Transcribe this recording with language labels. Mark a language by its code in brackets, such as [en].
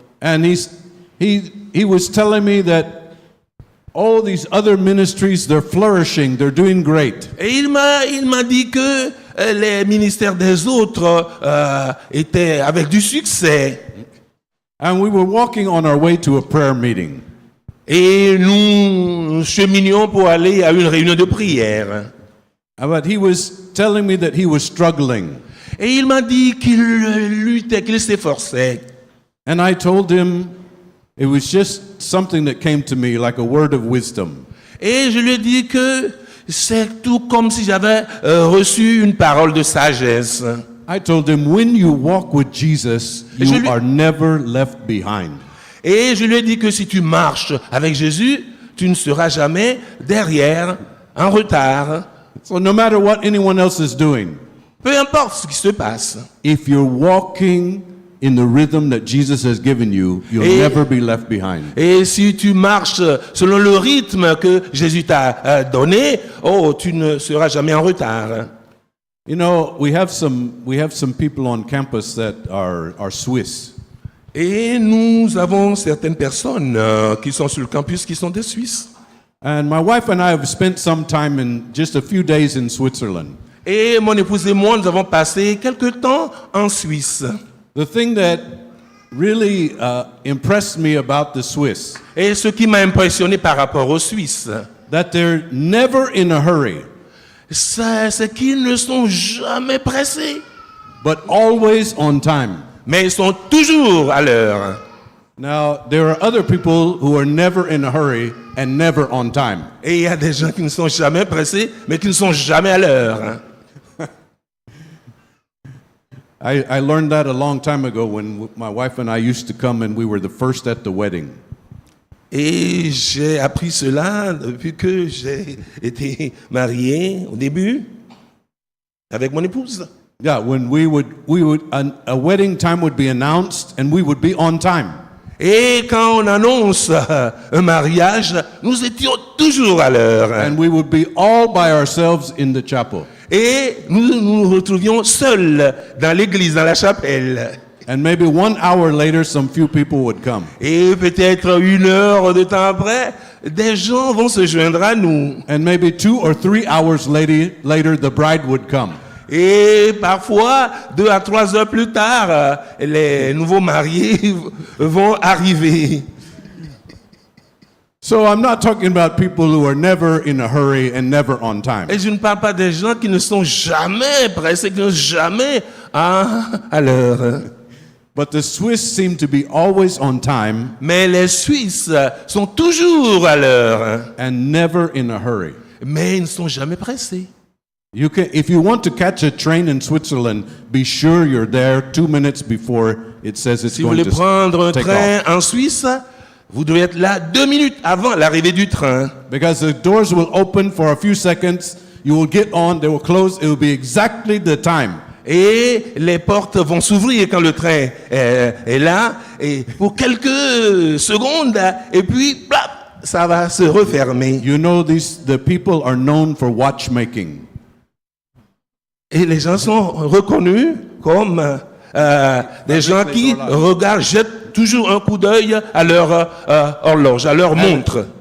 [en] And he was telling me that all these other ministries, they're flourishing, they're doing great. [fr] Et il m'a dit que les ministères des autres étaient avec du succès. [en] And we were walking on our way to a prayer meeting. [fr] Et nous cheminions pour aller à une réunion de prière. [en] But he was telling me that he was struggling. [fr] Et il m'a dit qu'il luttait, qu'il s'efforçait. [en] And I told him it was just something that came to me like a word of wisdom. [fr] Et je lui ai dit que c'est tout comme si j'avais reçu une parole de sagesse. [en] I told him, when you walk with Jesus, you are never left behind. [fr] Et je lui ai dit que si tu marches avec Jésus, tu ne seras jamais derrière, en retard. [en] So no matter what anyone else is doing, [fr] Peu importe ce qui se passe. [en] if you're walking in the rhythm that Jesus has given you, you'll never be left behind. [fr] Et si tu marches selon le rythme que Jésus t'a donné, tu ne seras jamais en retard. [en] You know, we have some people on campus that are Swiss. [fr] Et nous avons certaines personnes qui sont sur le campus qui sont des Suisses. [en] And my wife and I have spent some time in just a few days in Switzerland. [fr] Et mon épouse et moi, nous avons passé quelque temps en Suisse. [en] The thing that really impressed me about the Swiss, [fr] Et ce qui m'a impressionné par rapport aux Suisses, [en] that they're never in a hurry, [fr] c'est qu'ils ne sont jamais pressés, [en] but always on time. [fr] mais ils sont toujours à l'heure. [en] Now, there are other people who are never in a hurry and never on time. [fr] Et il y a des gens qui ne sont jamais pressés, mais qui ne sont jamais à l'heure. [en] I learned that a long time ago when my wife and I used to come and we were the first at the wedding. [fr] Et j'ai appris cela depuis que j'ai été marié au début avec mon épouse. [en] Yeah, when a wedding time would be announced and we would be on time. [fr] Et quand on annonce un mariage, nous étions toujours à l'heure. [en] And we would be all by ourselves in the chapel. [fr] Et nous retrouvions seuls dans l'église, dans la chapelle. [en] And maybe 1 hour later, some few people would come. [fr] Et peut-être 1 heure de temps après, des gens vont se joindre à nous. [en] And maybe 2 or 3 hours later, the bride would come. [fr] Et parfois, 2 à 3 heures plus tard, les nouveaux mariés vont arriver. [en] So I'm not talking about people who are never in a hurry and never on time. [fr] Et je ne parle pas des gens qui ne sont jamais pressés, qui ne sont jamais à l'heure. [en] But the Swiss seem to be always on time [fr] Mais les Suisses sont toujours à l'heure, [en] and never in a hurry. [fr] mais ils ne sont jamais pressés. [en] If you want to catch a train in Switzerland, be sure you're there 2 minutes before it says it's [fr] Si vous [en] going [fr] voulez [en] to [fr] prendre un [en] take [fr] train [en] off. [fr] en Suisse, vous devez être là 2 minutes avant l'arrivée du train. [en] Because the doors will open for a few seconds, you will get on, they will close, it will be exactly the time. [fr] Et les portes vont s'ouvrir quand le train est là, et pour quelques secondes, et puis, plap, ça va se refermer. [en] You know, the people are known for watchmaking. [fr] Et les gens sont reconnus comme des gens qui regardent, jettent toujours un coup d'œil à leur horloge, à leur montre.